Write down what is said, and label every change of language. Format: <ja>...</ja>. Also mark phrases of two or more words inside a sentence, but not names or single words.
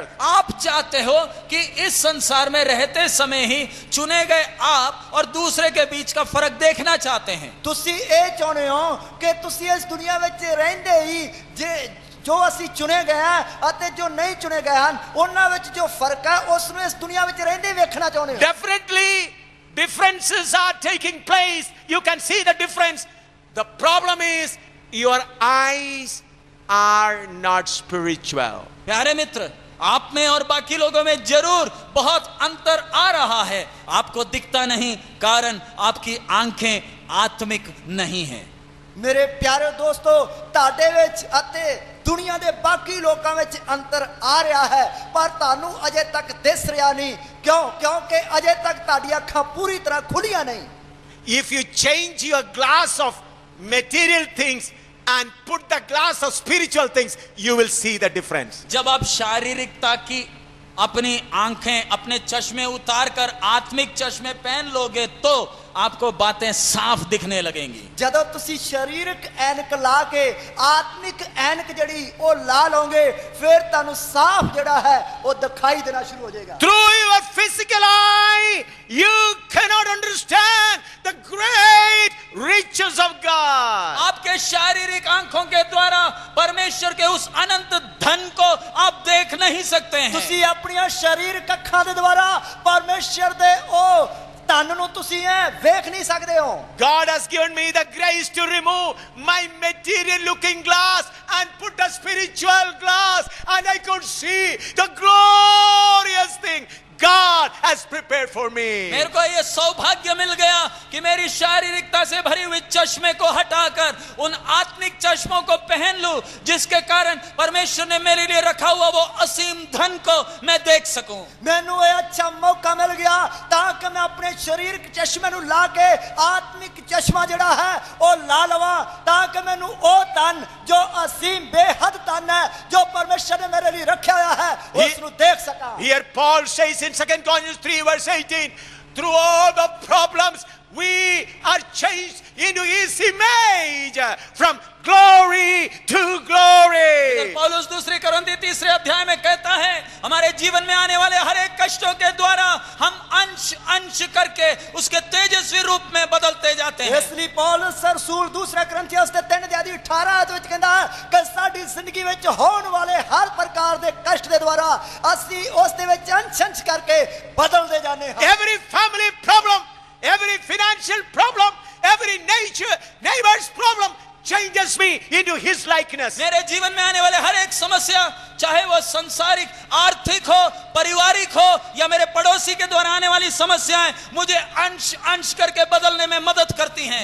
<hi>आप चाहते हो कि इस संसार में रहते समय ही चुने गए आप और दूसरे के बीच का फर्क देखना चाहते हैं।</hi> <pa>ਤੁਸੀਂ ਏ ਚਾਹਤੇ ਹੋ ਕਿ ਤੁਸੀਂ ਇਸ ਦੁਨੀਆ ਵਿੱਚ ਰਹਿੰਦੇ ਹੀ ਜੋ ਅਸੀਂ ਚੁਣੇ ਗਏ ਹਾਂ ਅਤੇ ਜੋ ਨਹੀਂ ਚੁਣੇ ਗਏ ਹਨ ਉਹਨਾਂ ਵਿੱਚ ਜੋ ਫਰਕ ਹੈ ਉਸ ਨੂੰ ਇਸ ਦੁਨੀਆ ਵਿੱਚ ਰਹਿੰਦੇ ਵੇਖਣਾ ਚਾਹੁੰਦੇ ਹੋ</pa> <en>Definitely, differences are taking place. You can see the difference. The problem is your eyes are not spiritual.</en> <hi>प्यारे मित्र, आप में और बाकी लोगों में जरूर बहुत अंतर आ रहा है। आपको दिखता नहीं, कारण आपकी आंखें आत्मिक नहीं हैं।</hi> <pa>ਮੇਰੇ ਪਿਆਰੇ ਦੋਸਤੋ ਤੁਹਾਡੇ ਵਿੱਚ ਅਤੇ ਦੁਨੀਆ ਦੇ ਬਾਕੀ ਲੋਕਾਂ ਵਿੱਚ ਅੰਤਰ ਆ ਰਿਹਾ ਹੈ ਪਰ ਤੁਹਾਨੂੰ ਅਜੇ ਤੱਕ ਦਿਸ ਰਿਹਾ ਨਹੀਂ ਕਿਉਂਕਿ ਅਜੇ ਤੱਕ ਤੁਹਾਡੀਆਂ ਅੱਖਾਂ ਪੂਰੀ ਤਰ੍ਹਾਂ ਖੁੱਲੀਆਂ ਨਹੀਂ</pa> <en>If you change your glass of material things and put the glass of spiritual things, you will see the difference.</en> <hi>जब आप शारीरिकता की अपनी आंखें अपने चश्मे उतार कर आत्मिक चश्मे पहन लोगे तो आपको बातें साफ दिखने लगेंगी।</hi> <pa>ਜਦੋਂ ਤੁਸੀਂ ਸਰੀਰਕ ਐਨਕ ਲਾ ਕੇ ਆਤਮਿਕ ਐਨਕ ਜਿਹੜੀ ਉਹ ਲਾ ਲਓਗੇ ਫਿਰ ਤੁਹਾਨੂੰ ਸਾਫ਼ ਜਿਹੜਾ ਹੈ ਉਹ ਦਿਖਾਈ ਦੇਣਾ ਸ਼ੁਰੂ ਹੋ ਜਾਏਗਾ</pa> <en>Through your physical eye, you cannot understand the great riches of God.</en> <hi>आपके शारीरिक आंखों के द्वारा परमेश्वर के उस अनंत धन को आप देख नहीं सकते हैं।</hi> <pa>ਤੁਸੀਂ ਆਪਣੀਆਂ ਸਰੀਰਕ ਅੱਖਾਂ ਦੇ ਦੁਆਰਾ ਪਰਮੇਸ਼ਰ ਦੇ ਉਹ ਧਨ ਨੂੰ ਤੁਸੀਂ ਵੇਖ ਨਹੀਂ ਸਕਦੇ ਹੋ</pa> <en>God has given me the grace to remove my material looking glass and put a spiritual glass, and I could see the glorious thing God has prepared for me.</en> <hi>मेरे को ये सौभाग्य मिल गया कि मेरी शारीरिकता से भरी हुई चश्मे को हटाकर उन आत्मिक चश्मों को पहन लूं जिसके कारण परमेश्वर ने मेरे लिए रखा हुआ वो असीम धन को मैं देख सकूं।</hi> <pa>ਮੈਨੂੰ ਇਹ ਅੱਛਾ ਮੌਕਾ ਮਿਲ ਗਿਆ ਤਾਂ ਕਿ ਮੈਂ ਆਪਣੇ ਸਰੀਰਕ ਚਸ਼ਮੇ ਨੂੰ ਲਾ ਕੇ ਆਤਮਿਕ ਚਸ਼ਮਾ ਜਿਹੜਾ ਹੈ ਉਹ ਲਾ ਲਵਾਂ ਤਾਂ ਕਿ ਮੈਨੂੰ ਉਹ ਧਨ ਜੋ ਅਸੀਮ ਬੇਹੱਦ ਧਨ ਹੈ ਜੋ ਪਰਮੇਸ਼ਰ ਨੇ ਮੇਰੇ ਲਈ ਰੱਖਿਆ ਹੋਇਆ ਹੈ ਉਸ ਨੂੰ ਦੇਖ ਸਕਾਂ</pa> <en>Here Paul says in 2 Corinthians 3 verse 18, through all the problems we are changed into his image from glory to glory.</en> <hi>पौलुस दूसरी कोरिन्थी तीसरे अध्याय में कहता है हमारे जीवन में आने वाले हर एक कष्टों के द्वारा हम अंश अंश करके उसके तेजस्वी रूप में बदलते जाते हैं।</hi> <pa>ਇਸ ਲਈ ਪੌਲਸ ਰਸੂਲ ਦੂਸਰਾ ਕਰੰਥੀਆਂ ਦੇ 3 ਅਧਿਆਇ 18 ਦੇ ਵਿੱਚ ਕਹਿੰਦਾ ਹੈ ਕਿ ਸਾਡੀ ਜ਼ਿੰਦਗੀ ਵਿੱਚ ਹੋਣ ਵਾਲੇ ਹਰ ਪ੍ਰਕਾਰ ਦੇ ਕਸ਼ਟ ਦੇ ਦੁਆਰਾ ਅਸੀਂ ਉਸ ਦੇ ਵਿੱਚ ਅੰਸ਼ ਕਰਕੇ ਬਦਲਦੇ ਜਾਂਦੇ ਹਾਂ</pa> <en>Every family problem, every financial problem, every neighbor's problem changes me into his likeness.</en> <hi>मेरे जीवन में आने वाले हर एक समस्या चाहे वो संसारिक आर्थिक हो पारिवारिक हो या मेरे पड़ोसी के द्वारा आने वाली समस्याएं मुझे अंश अंश करके बदलने में मदद करती हैं।</hi>